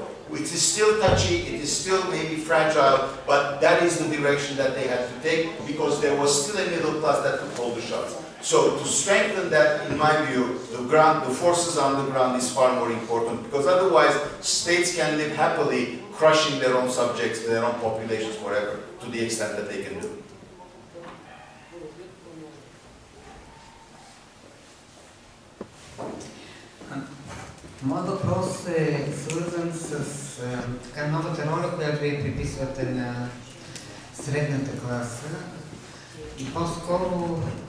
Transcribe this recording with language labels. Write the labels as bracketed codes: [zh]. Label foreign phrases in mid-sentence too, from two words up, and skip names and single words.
[en] It is still touchy, it is still maybe fragile, but that is the direction that they had to take, because there was still a middle class that could hold the shots. So to strengthen that, in my view, the forces on the ground is far more important, because otherwise states can live happily crushing their own subjects, their own populations forever, to the extent that they can do. [bg] Моят въпрос е свързан с така новата роля, която вие приписвате на средната класа, и по-скоро